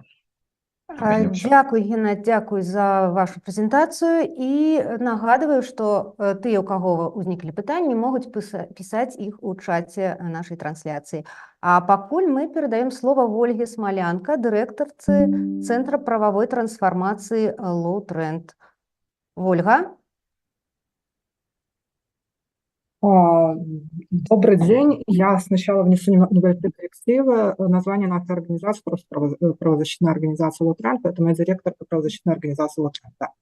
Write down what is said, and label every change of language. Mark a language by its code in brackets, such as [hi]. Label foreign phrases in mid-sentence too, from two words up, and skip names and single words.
[be] Дзякуй, Геннадзь, дзякуй за вашу прэзентацыю і нагадваю, што тыя, у каго ўзніклі пытанні, могуць пісаць іх у чаце нашай трансляцыі. А пакуль мы перадаем слова Ольге Смалянка, дырэктарцы Цэнтра прававой трансфармацыі Law Trend. Ольга? [ru] Добрый день. Я сначала внесу небольшие коррективы. Название нашей организации просто правозащитная организация Law Trend, поэтому я директор по правозащитной организации Law Trend. Да.